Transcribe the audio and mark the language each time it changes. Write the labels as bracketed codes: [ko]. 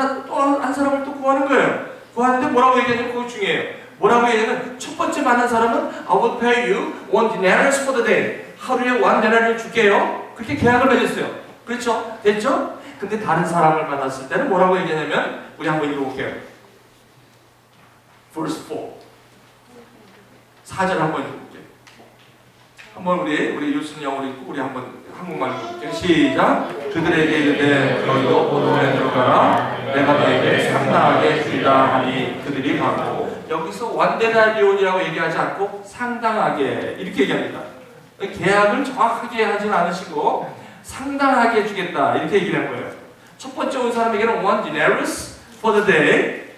[ko] 또 한 사람을 또 구하는 거예요. 구하는데 뭐라고 얘기하냐면 그거 중요해요. 뭐라고 얘기하냐면 첫 번째 만난 사람은 [en] I will pay you one denarius for the day. [ko] 하루에 one denarius 줄게요. 그렇게 계약을 맺었어요. 그렇죠? 됐죠? 근데 다른 사람을 만났을 때는 뭐라고 얘기하냐면 우리 한번 읽어볼게요. verse 4. 4절 한번 읽어볼게요. 한번 우리 유수는 영어로 읽고 우리 한번 한국말 읽어볼게요. 시작. 그들에게 이르되 너희도 포도원에 들어가라. 내가 너에게 상당하게 주리라 하니 그들이 가고. 여기서 완데나리온이라고 얘기하지 않고 상당하게 이렇게 얘기합니다. 계약을 정확하게 하진 않으시고 상당하게 주겠다 이렇게 얘기를 한 거예요. 첫 번째 온 사람에게는 [en] one denarius for the day.